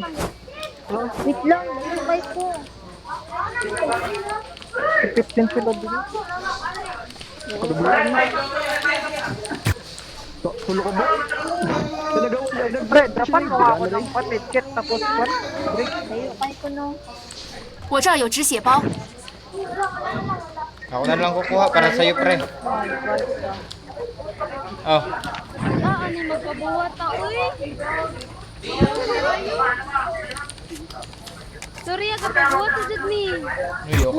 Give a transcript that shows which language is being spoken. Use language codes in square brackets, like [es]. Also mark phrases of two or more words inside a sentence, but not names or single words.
[tl] Wait lang, nag-invite ko. 15 sila din. [ceb] Kadubulan na. Tulo ko ba? [tl] Pre, dapat gawa ko ng patikit tapos what? Break. [zh] 我这儿有止血包， [tl] Ako na lang kukuha para sa'yo, pre. Oh, [ceb] Ano magpabuhat ta, uy. Sorry, kapabuhat sa jud ni. uy, okay